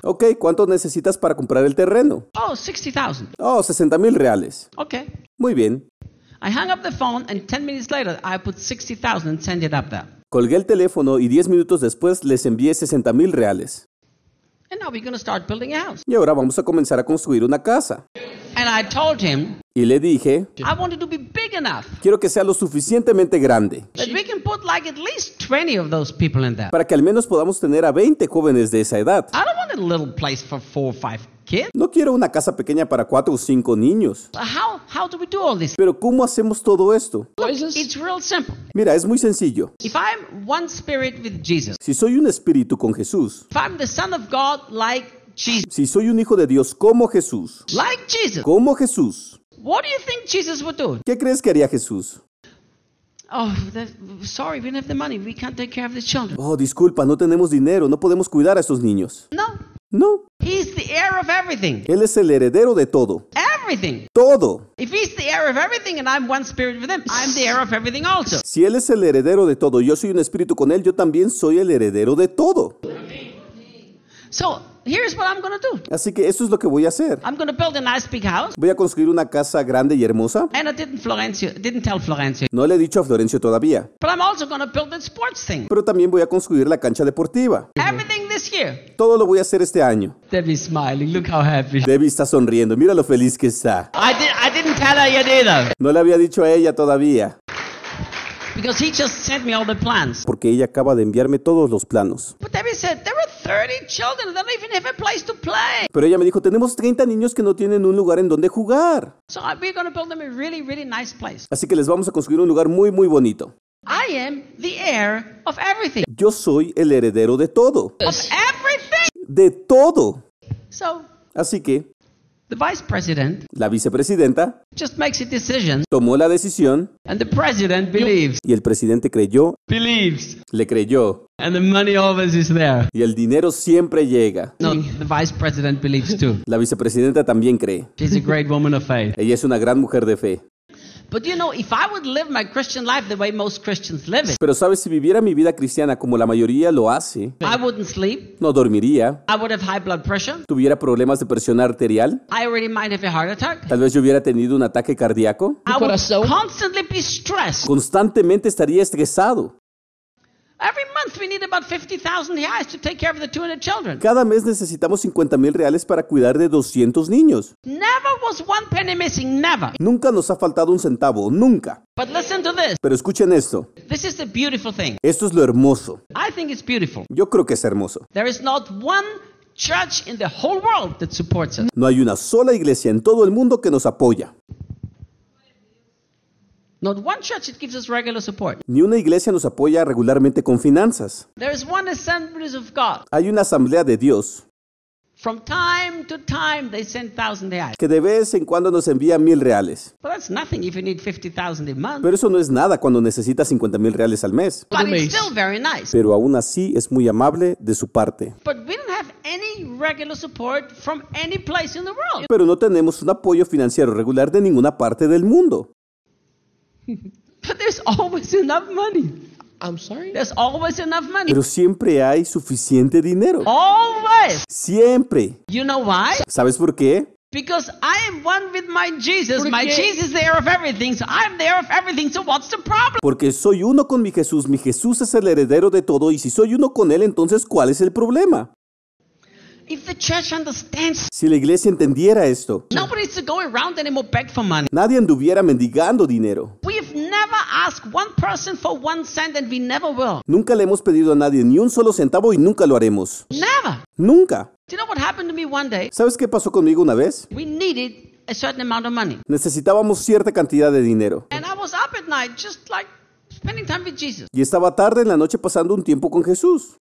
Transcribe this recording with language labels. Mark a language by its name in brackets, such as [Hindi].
[Spanish] Okay, ¿cuánto necesitas para comprar el terreno? Oh, 60,000. Oh, 60,000 reales. [English] Okay. [Spanish] Muy bien. [English] I hung up the phone and 10 minutes later I put 60,000 and sent it up there. [Spanish] Colgué el teléfono y 10 minutos después les envié 60,000 reales. [English] And now we're going to start building a house. [Spanish] Y ahora vamos a comenzar a construir una casa. [English] And I told him, [Spanish] y le dije, [English] I want it to be big enough. [Spanish] Quiero que sea lo suficientemente grande. [English] That we can put like at least 20 of those people in there. [Spanish] Para que al menos podamos tener a 20 jóvenes de esa edad. [English] I don't want a little place for 4 or 5 kids. [Spanish] No quiero una casa pequeña para 4 o 5 niños. [English] How do we do all this? [Spanish] Pero ¿cómo hacemos todo esto? [English] Look, it's real simple. [Spanish] Mira, es muy sencillo. [English] If I'm one spirit with Jesus, [Spanish] si soy un espíritu con Jesús, [English] if I'm the son of God like Jesus, [Spanish] si soy un hijo de Dios como Jesús, [English] like Jesus, [Spanish] como Jesús, [English] what do you think Jesus would do? [Spanish] ¿Qué crees que haría Jesús? [English] Oh, sorry, we don't have the money. We can't take care of the children. [Spanish] Oh, disculpa, no tenemos dinero. No podemos cuidar a estos niños. No. No. [English] He's the heir of everything. [Spanish] Él es el heredero de todo. [English] Everything. [Spanish] Todo. [English] If he's the heir of everything and I'm one spirit with him, I'm the heir of everything also. [Spanish] Si él es el heredero de todo, yo soy un espíritu con él, yo también soy el heredero de todo. [English] So, here's what I'm going to do. [Spanish] Así que esto es lo que voy a hacer. [English] I'm going to build a nice big house. [Spanish] Voy a construir una casa grande y hermosa. [English] And I didn't tell Florencio. [Spanish] No le he dicho a Florencio todavía. [English] But I'm also going to build a sports thing. [Spanish] Pero también voy a construir la cancha deportiva. [English] Everything this year. [Spanish] Todo lo voy a hacer este año. [English] Debbie's smiling. Look how happy. [Spanish] Debbie está sonriendo. Mira lo feliz que está. [English] I didn't tell her yet either. [Spanish] No le había dicho a ella todavía. [English] Because he just sent me all the plans. [Spanish] Porque ella acaba de enviarme todos los planos. [English] But Debbie said, there are 30 children that don't even have a place to play. [Spanish] Pero ella me dijo, tenemos 30 niños que no tienen un lugar en donde jugar. [English] So we're going to build them a really, really nice place. [Spanish] Así que les vamos a construir un lugar muy, muy bonito. [English] I am the heir of everything. [Spanish] Yo soy el heredero de todo. [English] Of everything. [Spanish] De todo. [English] So. [Spanish] Así que. [English] The vice president, [Spanish] la vicepresidenta, [English] just makes a decision, [Spanish] tomó la decisión, [English] and the president believes, [Spanish] y el presidente creyó, [English] believes, [Spanish] le creyó, [English] and the money always is there, [Spanish] y el dinero siempre llega. [English] No, the vice president believes too. [Spanish] La vicepresidenta también cree. [English] She's a great woman of faith. [Spanish] Ella es una gran mujer de fe. [English] But you know, if I would live my Christian life the way most Christians live it. [Spanish] Pero sabes, si viviera mi vida cristiana como la mayoría lo hace. [English] I wouldn't sleep. [Spanish] No dormiría. [English] I would have high blood pressure. [Spanish] Tuviera problemas de presión arterial. [English] I already might have a heart attack. [Spanish] Tal vez yo hubiera tenido un ataque cardíaco. [English] I would constantly be stressed. [Spanish] Constantemente estaría estresado. [English] Every month we need about 50,000 reais to take care of the 200 children. [Spanish] Cada mes necesitamos 50,000 reales para cuidar de 200 niños. [English] Never was one penny missing, never. [Spanish] Nunca nos ha faltado un centavo, nunca. [English] But listen to this. [Spanish] Pero escuchen esto. [English] This is the beautiful thing. [Spanish] Esto es lo hermoso. [English] I think it's beautiful. [Spanish] Yo creo que es hermoso. [English] There is not one church in the whole world that supports us. [Spanish] No hay una sola iglesia en todo el mundo que nos apoya. [English] Not one church that gives us regular support. [Spanish] Ni una iglesia nos apoya regularmente con finanzas. [English] There is one assemblies of God. [Spanish] Hay una asamblea de Dios. [English] From time to time they send 1,000 reales. [Spanish] Que de vez en cuando nos envía 1,000 reales. [English] But that's nothing if you need 50,000 a month. [Spanish] Pero eso no es nada cuando necesitas 50,000 reales al mes. [English] But it's still very nice. [Spanish] Pero aún así es muy amable de su parte. [English] But we don't have any regular support from any place in the world. [Spanish] Pero no tenemos un apoyo financiero regular de ninguna parte del mundo. [English] But there's always enough money. I'm sorry? There's always enough money. [Spanish] Pero siempre hay suficiente dinero. [English] Always. [Spanish] Siempre. [English] You know why? [Spanish] ¿Sabes por qué? [English] Because I am one with my Jesus. Porque... My Jesus is the heir of everything, so I'm the heir of everything, so what's the problem? [Spanish] Porque soy uno con mi Jesús. Mi Jesús es el heredero de todo, y si soy uno con él, entonces ¿cuál es el problema? [English] If the church understands, [Spanish] si la iglesia entendiera esto, [English] nobody is going around anymore begging for money. [Spanish] Nadie anduviera mendigando dinero. [English] We have never asked one person for one cent, and we never will. [Spanish] Nunca le hemos pedido a nadie ni un solo centavo y nunca lo haremos. [English] Never. [Spanish] Nunca. [English] Do you know what happened to me one day? [Spanish] ¿Sabes qué pasó conmigo una vez? [English] We needed a certain amount of money. [Spanish] Necesitábamos cierta cantidad de dinero. [English] And I was up at night, just like spending time with Jesus. [Spanish] Y estaba tarde en la noche pasando un tiempo con Jesús.